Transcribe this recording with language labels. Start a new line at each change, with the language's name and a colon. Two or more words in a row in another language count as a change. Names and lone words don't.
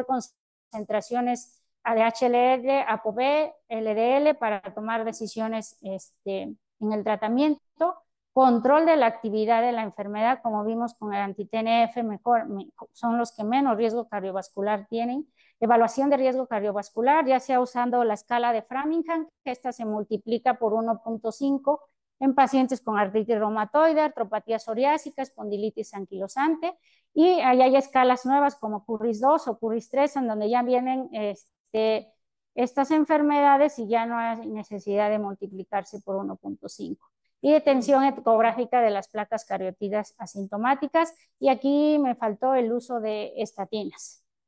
Spanish: concentraciones ADH-LR, ApoB, LDL para tomar decisiones en el tratamiento, control de la actividad de la enfermedad, como vimos con el anti-TNF, son los que menos riesgo cardiovascular tienen, evaluación de riesgo cardiovascular, ya sea usando la escala de Framingham, que esta se multiplica por 1.5 en pacientes con artritis reumatoide, artropatía psoriásica, espondilitis anquilosante, y ahí hay escalas nuevas como CURRIS 2 o CURRIS 3, en donde ya vienen estas enfermedades y ya no hay necesidad de multiplicarse por 1.5. Y de tensión ecográfica de las placas cariotidas asintomáticas, y aquí me faltó el uso de estatinas.